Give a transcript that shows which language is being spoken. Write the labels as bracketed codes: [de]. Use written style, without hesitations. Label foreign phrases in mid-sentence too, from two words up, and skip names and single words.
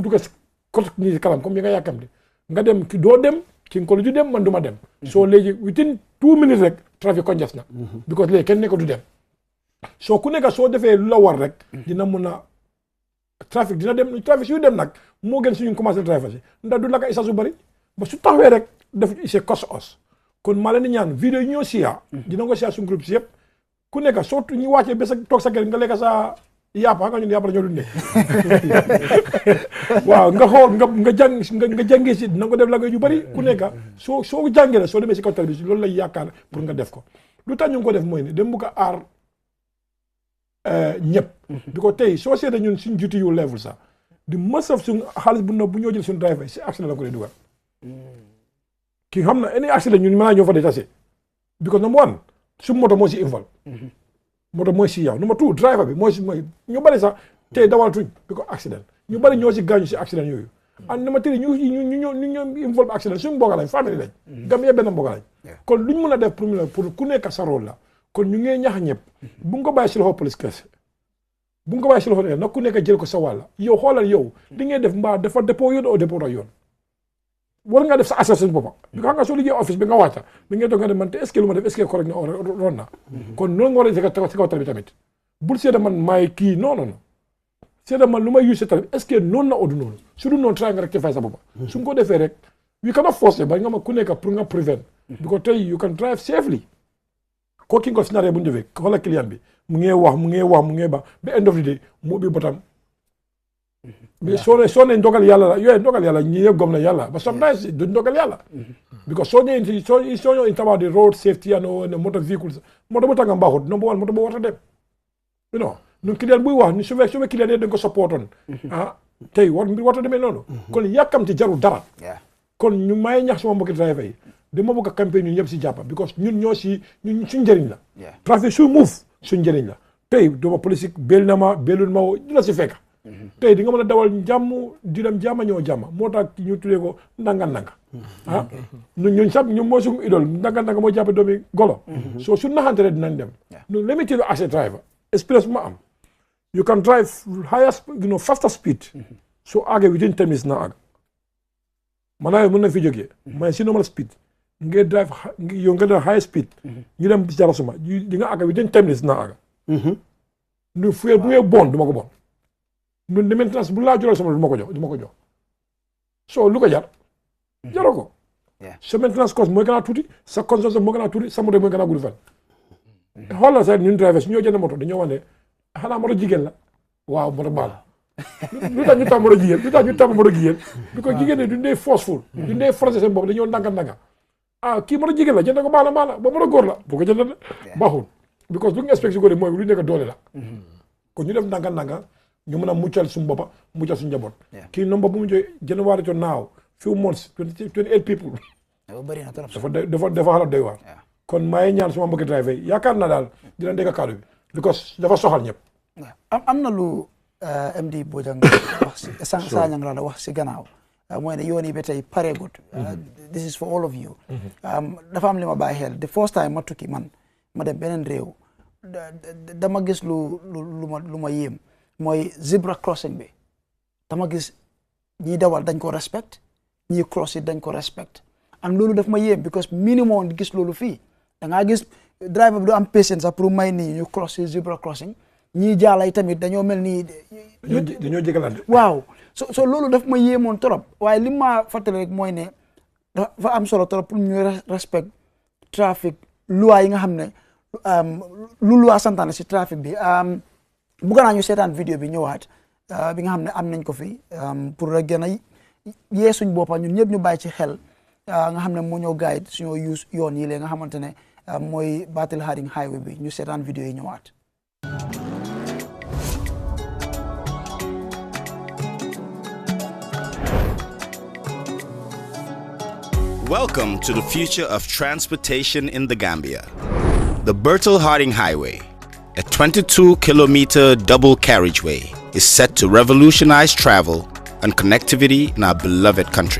[wo] ko côté nii si kanam comme yi nga yàkkamti nga dem ki doo dem ki nga ko du dem man du ma dem soo léegi [en] within 2 minutes [wo] rek trafic congestion na because léegi kenn nekk du dem soo ku nekk soo defee lu la war rek dina mun a trafic dina dem trafic suy dem nag moo gën suñu commencé trafic si ndax du la ko essence su bëri ba su taxawee rek def c'est [en] cost us [wo] kon maa leen di ñaan vidéo yi ñoo siyaa dina ko siyaa suñu groupe si yëpp ku nekk soo ñu wàccee ba sa toog sa kër nga lekk sa yàpp xam nga ñun yàpp la ñoo dundee waaw nga xool nga jàngee si dina ko def la yu bëri ku nekk soo jàngee la soo demee si kaw tali bi loolu lay yaakaar pour nga def ko lu tax ñu ngi ko def mooy ne dem bugg a aar ñëpp bi ko tey soo seetee ñun suñ juti yu level sax di mësaf suñ xaalis bu ñoo jël suñu driver si accident la ko dee dugal ki xam na [en] any accident [wo] ñun mën naa ñoo fa dee tase because [en] number one [wo] su moto moo si involve moto mooy si yow number 2 driver bi mooy si mooy ñu bari sax tey dawal tuñ bi ko accident ñu bari ñoo si gaañu si accident yooyu and number 3 ñu involve accident suñu mbokk lañ famille lañ Gambia benn mbokk lañ kon luñ mën a def pour ku nekk sa rôle la kon ñu ngi ñax ñëpp bu nga ko bàyyi si loxo police kese bu nga ko bàyyi si loxo nag ku nekk jël ko sa wàlla yow xoolal yow di ngay def mbaa dafa dépôt yoon o dépôt yoon war nga def sa assessment boppam bi nga xam nga soo liggéey office bi nga wàcca bi ngay toog nga ne man te [fr] est-ce que [wo] lu ma def [fr] est-ce que [wo] correct na ron na kon noonu nga war a si kaw tali bi tamit bul seeta man maay kii non seeta man lu may use tali bi [fr] est-ce que [wo] noonu na odu noonu su dul noonu try nga rectifier sa boppam su nga ko defee rek [en] we cannot force [wo] ba nga ma ku nekk pour nga prevent because tey [en] you can drive safely [wo] ko ki nga ko scénario bu ñu defee xoolal client bi mu ngee wax ba [en] end of the day [wo] mu ubbi botam mais soo ne ndogal yàlla la yooyu ndogal yàlla ñi yëpp gom na yàlla but sometimes du ndogal yàlla because soo ñëw [en] in about the road safety and motor vehicles [wo] moto bu tàngam baaxut number 1 moto bu warta dem [en] you know [wo] ñun client buy wax ni su fekkee client yi dañ ko supportoon tey warta demee noonu kon yàkkamti jarul dara kon ñu may ñax sama mbokki driver yi dama bëgg a campagne ñun ñëpp si jàppa because ñun ñoo si ñun suñ njëriñ la trafic suy move suñ njëriñ la tey duma politique bél na ma bélul ma du la si fekk tey di nga mën a dawal jàmm di dem jàmma ñëw jàmma moo tax ñu tuddee ko ndanga ñun sax ñun moo suñu idole ndanga moo jàppe doomi golo so su naxante rek dinañ dem no [en] let me tell you as a driver experience [wo] bu ma am [en] you can drive higher faster speed [wo] so àggee [en] within 10 minutes [wo] na àgg maanaam mën na fi jógee mais si [en] normal speed [wo] nga drive yow nga drive [en] high speed [wo] ñu dem jarasuma di nga àgg [en] within 10 minutes [wo] na àgg nu fuel bu ngee bon du ma ko bon nun de maintenance bu laa jural sama du ma ko jox so lu ko jar jaroo ko sa [en] maintenance cost [wo] mooy gën a tuuti sa consommation moo gën a tuuti sa moto mooy gën a gudd fan xoolal sax ñun driver su ñoo jënd moto dañoo wax ne xanaa moto jigéen la waaw moto baal lu tax ñu tàmm moto jigéen bi ko jigéen ne duñ dee forceful duñ dee forcé seen bopp dañoo ndànka kii moto jigéen la jënd ko baala ba moto góor la bu ko jënd baaxul because lu ñu expect si góor mooy lu nekk doole la kon ñu def ndànka ñu mën a muccal suñu boppa muccal suñu njaboot kii nomba bu mu jógee [en] January to now few months [wo] 28 people dafa xala doy waar kon maay ñaan suma mbokki driver yi yaakaar naa daal dina dégg kaddu bi because dafa soxal ñëpp am na lu MD Bojang wax si Sanyang la wax si gannaaw mooy ne yoon yi ba tey pareegut [en] this is for all of you [wo] dafa am li ma bàyyi xel [en] the first time [wo] ma tukki man ma dem beneen réew dama gis lu ma yéem mooy [en] zebra crossing [wo] bi dama gis ñi dawal dañ ko respect ñi [en] cross it [wo] dañ ko respect and loolu daf ma yéem because minimum gis loolu fii da ngaa gis driver bi du am patience sax pour may nii ñu [en] cross zebra crossing [wo] ñii jaalay tamit dañoo mel nii dañoo jégalante waaw so loolu daf ma yéemoon trop waaye li ma fàttali rek mooy ne dafa am solo trop pour ñu respect trafic loi yi nga xam ne lu loi santaane si trafic bi bëgg naa ñu seetaan vidéo bi ñëwaat bi nga xam ne am nañ ko fi pour rek gën a yee suñ boppa ñun ñëpp ñu bàyyi ci xel nga xam ne moo ñoo guide suñoo use yoon yi lee nga xamante ne mooy Battle Harding highway bi ñu seetaan vidéo yi ñëwaat. [en] Welcome to the future of transportation in the Gambia. The Battle Harding Highway, a 22-kilometer double carriageway, is set to revolutionize travel and connectivity in our beloved country.